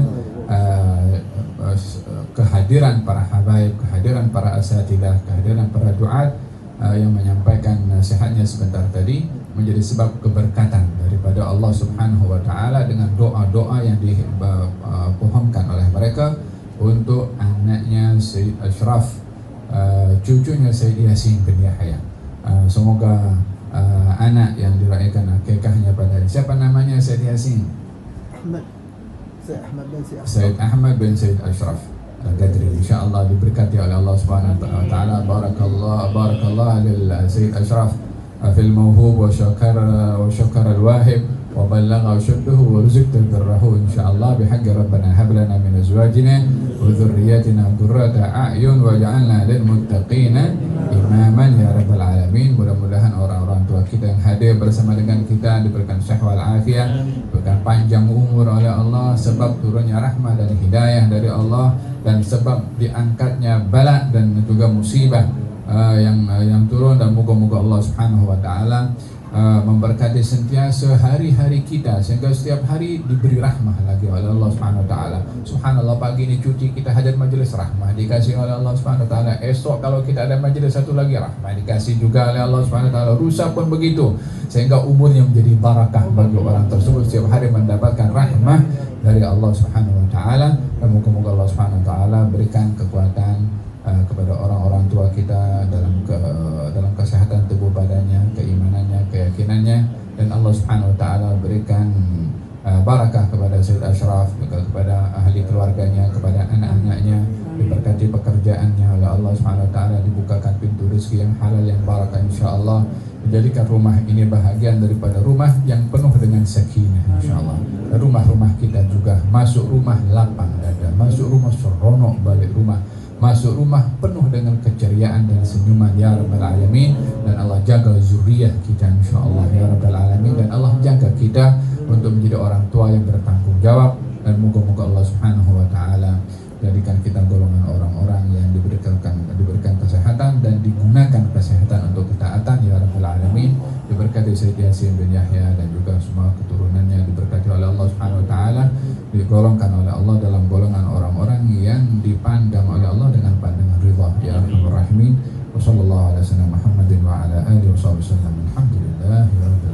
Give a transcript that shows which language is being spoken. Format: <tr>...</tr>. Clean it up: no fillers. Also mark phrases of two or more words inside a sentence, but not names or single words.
<ms>kehadiran para habaib, kehadiran para asatidah, kehadiran para duat yang menyampaikan nasihatnya sebentar tadi menjadi sebab keberkatan daripada Allah</ms> <ar>سبحانه وتعالى</ar> <ms>dengan doa-doa yang dipohonkan oleh mereka untuk anaknya Sayyid Ashraf, cucunya Sayyid Yasin bin Yahya. Semoga anak yang dirayakan akikahnya pada siapa namanya Sayyid Yasin? Sayyid Ahmad bin Sayyid Ashraf Al-Qadri, insyaallah diberkati oleh Allah</ms> <ar>سبحانه وتعالى. بارك الله للسيد أشرف في الموهوب وشكر الواهب وبلغ أشده ورزقت بره إن شاء الله بحق ربنا هب لنا من أزواجنا وذرياتنا قرة أعين واجعلنا للمتقين إماما يا رب العالمين.</ar> <ms>Mudah-mudahan orang-orang tua kita yang hadir bersama dengan kita diberikan sehat wal afiat, diberikan panjang umur oleh Allah, sebab turunnya rahmah dan hidayah dari Allah, dan sebab diangkatnya bala dan juga musibah yang turun, dan moga-moga Allah</ms> <ar>سبحانه وتعالى</ar> <ms>memberkati sentiasa hari-hari kita sehingga setiap hari diberi rahmah lagi oleh Allah</ms> <ar>سبحانه وتعالى.</ar> <ms>Subhanallah, pagi ini cuti kita hadir majlis rahmah dikasih oleh Allah</ms> <ar>سبحانه وتعالى.</ar> <ms>Esok kalau kita ada majlis satu lagi rahmah dikasih juga oleh Allah</ms> <ar>سبحانه وتعالى.</ar> <ms>Lusa pun begitu sehingga umurnya menjadi barakah bagi orang tersebut setiap hari mendapatkan rahmah dari Allah</ms> <ar>سبحانه وتعالى.</ar> <ms>Dan moga-moga Allah</ms> <ar>سبحانه وتعالى</ar> <ms>berikan kekuatan kepada orang-orang tua kita dalam kesehatan tubuh badannya, keimanannya, keyakinannya, dan Allah</ms> <ar>سبحانه وتعالى</ar> <ms>berikan barakah kepada Sayyid Ashraf, kepada ahli keluarganya, kepada anak-anaknya, diberkati pekerjaannya oleh Allah</ms> <ar>سبحانه وتعالى,</ar> <ms>dibukakan pintu rezeki yang halal yang barakah insyaallah, menjadikan rumah ini bahagian daripada rumah yang penuh dengan sakinah insyaallah. Rumah-rumah kita juga masuk rumah lapang dada, masuk rumah seronok balik rumah, masuk rumah penuh dengan keceriaan dan senyuman</ms> <ar>يا رب العالمين.</ar> <ms>Dan Allah jaga zuriyah kita insyaallah</ms> <ar>يا رب العالمين,</ar> <ms>dan Allah jaga kita untuk menjadi orang tua yang bertanggung jawab. Dan moga-moga Allah</ms> <ar>سبحانه وتعالى</ar> <ms>jadikan kita golongan orang-orang yang diberikan kesehatan dan digunakan kesehatan untuk ketaatan</ms> <ar>يا رب العالمين.</ar> <ms>Diberkati Sayyid Yasin bin Yahya dan juga semua keturunannya, diberkati oleh Allah</ms> <ar>سبحانه وتعالى,</ar> <ms>digolongkan oleh Allah dalam golongan orang-orang yang dipandang oleh Allah dengan pandangan ridha</ms> <ar>يا أرحم الراحمين. وصلى الله على سيدنا محمد وعلى آله وسلم. Alhamdulillah.</ar>